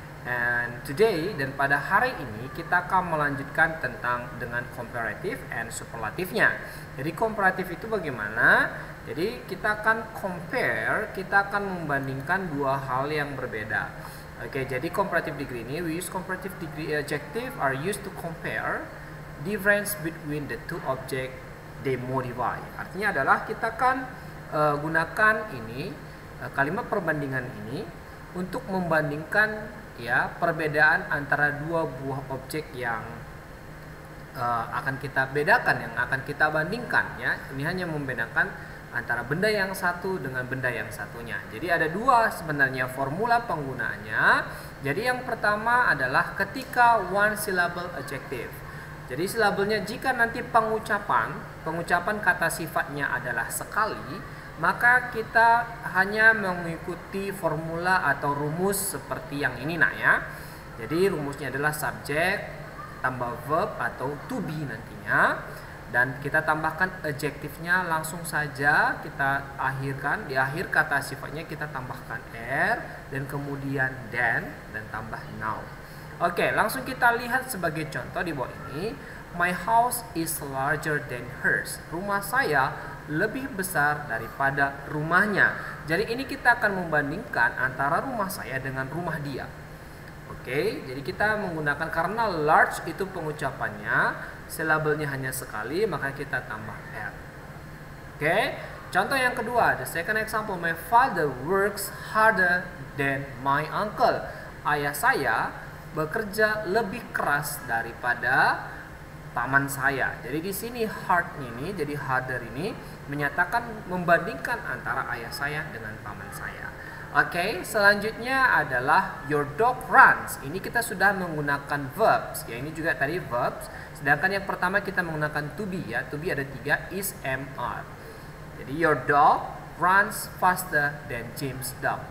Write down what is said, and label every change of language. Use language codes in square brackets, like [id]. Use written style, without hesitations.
[en] And today [id] dan pada hari ini kita akan melanjutkan tentang dengan comparative and superlatifnya. Jadi comparative itu bagaimana? Jadi kita akan compare, kita akan membandingkan dua hal yang berbeda. [en] Oke, jadi comparative degree ini, we use comparative degree adjective are used to compare difference between the two object they modify. [id] Artinya adalah kita akan gunakan ini kalimat perbandingan ini untuk membandingkan ya perbedaan antara dua buah objek yang akan kita bedakan, yang akan kita bandingkan, ya. Ini hanya membedakan antara benda yang satu dengan benda yang satunya. Jadi ada dua sebenarnya formula penggunaannya. Jadi yang pertama adalah ketika one syllable adjective. Jadi silabelnya jika nanti pengucapan kata sifatnya adalah sekali, maka kita hanya mengikuti formula atau rumus seperti yang ini, nak, ya. Jadi rumusnya adalah subjek tambah verb atau to be nantinya, dan kita tambahkan adjektifnya langsung saja kita akhirkan. Di akhir kata sifatnya kita tambahkan er dan kemudian dan tambah now. Oke, langsung kita lihat sebagai contoh di bawah ini. [en] My house is larger than hers. [id] Rumah saya lebih besar daripada rumahnya. Jadi ini kita akan membandingkan antara rumah saya dengan rumah dia. Oke, jadi kita menggunakan, karena large itu pengucapannya silabelnya hanya sekali, maka kita tambah er. [en] Oke, [id] contoh yang kedua, [en] the second example, my father works harder than my uncle. [id] Ayah saya bekerja lebih keras daripada paman saya. Jadi di sini hard ini, jadi harder ini menyatakan membandingkan antara ayah saya dengan paman saya. [en] Oke, [id] selanjutnya adalah [en] your dog runs. [id] Ini kita sudah menggunakan verbs, ya. Ini juga tadi verbs. Sedangkan yang pertama kita menggunakan to be, ya. [en] To be ada 3, is, am, are. Jadi your dog runs faster than James' dog.